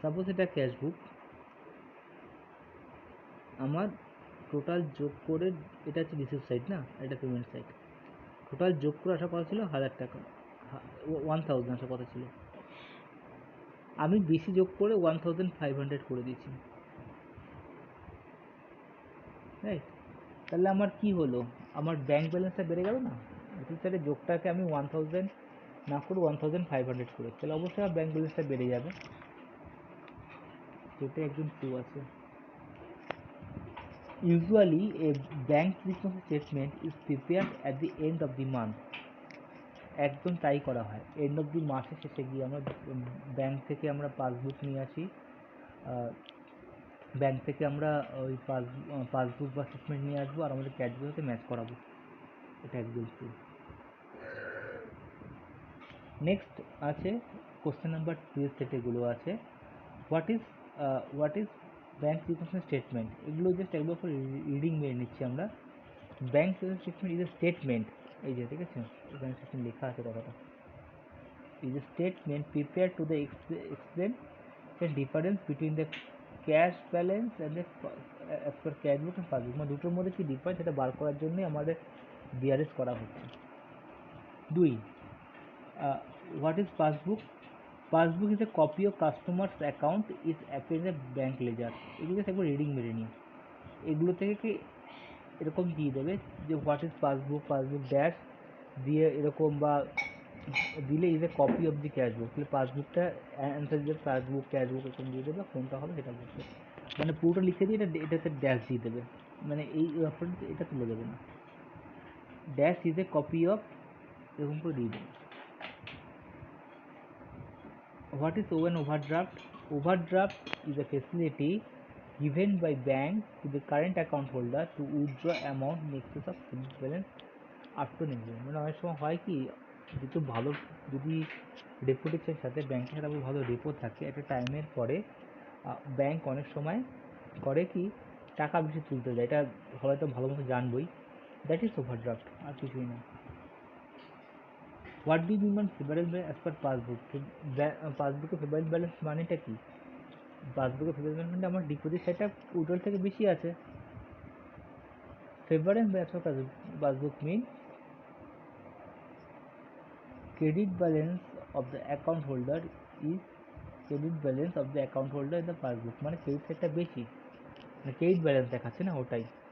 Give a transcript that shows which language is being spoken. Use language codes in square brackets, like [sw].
[bn] এটা ক্যাশ বুক, আমার টোটাল যোগ করে, এটা হচ্ছে রিসিভ সাইড না, এটা পেমেন্ট সাইড, টোটাল যোগ করে আসার কথা ছিল 1000 টাকা, 1000 আসার কথা ছিল, আমি বেশি যোগ করে 1500 করে দিয়েছি, রাইট? তাহলে আমার কি হলো, আমার ব্যাংক ব্যালেন্সটা বেড়ে গেল না, রিসিভ সাইডের যোগটাকে আমি 1000 না করে 1500 করে, তাহলে অবশ্যই আমার ব্যাংক ব্যালেন্সটা বেড়ে যাবে, যেটা একদম ট্রু আছে। [en] Usually a bank reconciliation statement is prepared at the end of the month. [bn] একদম তাই করা হয়, এন্ড অফ দি মাসের শেষে গিয়ে আমরা ব্যাংক থেকে আমরা পাসবুক নিয়ে আসি, ব্যাংক থেকে আমরা ওই পাসবুক বা স্টেটমেন্ট নিয়ে আসবো আর আমাদের ক্যাশগুলোর সাথে ম্যাচ করাবো, এটা একদম ট্রু। নেক্সট আছে কোশ্চেন নাম্বার 2 এর সেটেগুলো আছে, [en] what is bank reconciliation statement, [bn] এগুলো জাস্ট একবার করে রিডিং মেরে নিচ্ছি আমরা। [en] bank statement is a statement, এই যে ঠিক আছে ব্যাংক স্টেটমেন্ট লেখা আছে কথাটা, is a statement prepared to the explain the difference between the cash balance and the as per cash book and passbook, [bn] মানে দুটোর মধ্যে কি ডিফারেন্স সেটা বার করার জন্যই আমাদের বিআরএস করা হচ্ছে। [en] 2, Uh, what is passbook? Passbook is a copy of customer's account is appears a bank ledger. [bn] এগুলো একবার রিডিং মেরে নিই। এগুলো থেকে কি এরকম দিয়ে দেবে যে [en] what is passbook, [bn] passbook dash দিয়ে এরকম বা দিলে is a copy of the cashbook, তাহলে পাসবুকটা অ্যান্সার দিয়ে পাসবুক ক্যাশবুক এরকম দিয়ে দেবে, কোনটা হবে সেটা বলছে। মানে পুরোটা লিখে দিয়ে এটাতে ড্যাশ দিয়ে দেবে, মানে এই রেফারেন্স এটা তুলে দেবে না, dash is a copy of এরকম করে দিয়ে দেবে। [en] What is an overdraft? Overdraft is a facility given by bank to the current account holder to withdraw amount in excess of credit balance up to next day। [bn] মানে অনেক সময় হয় কি, যেহেতু ভালো যদি রেপুটেশন সাথে ব্যাংকের সাথে আমাদের ভালো রেপো থাকে একটা টাইমের পরে ব্যাংক অনেক সময় করে কি টাকা বেশি তুলতে যায়, এটা হয়তো ভালো মতো জানবই। [en] that is overdraft, [bn] আর কিছুই না। [en] What do you mean favourable balance as per passbook? [bn] পাসবুকে ফেভারেবল ব্যালেন্স মানেটা কি? পাসবুকে ফেভারেবল ব্যালেন্স মানে আমার ডিপোজিট সাইডটা উইথড্রল থেকে বেশি আছে। [en] favourable balance of passbook mean credit balance of the account holder is credit balance of the account holder in the passbook, [bn] মানে ক্রেডিট সাইডটা বেশি, মানে ক্রেডিট ব্যালেন্স দেখাচ্ছে না ওটাই।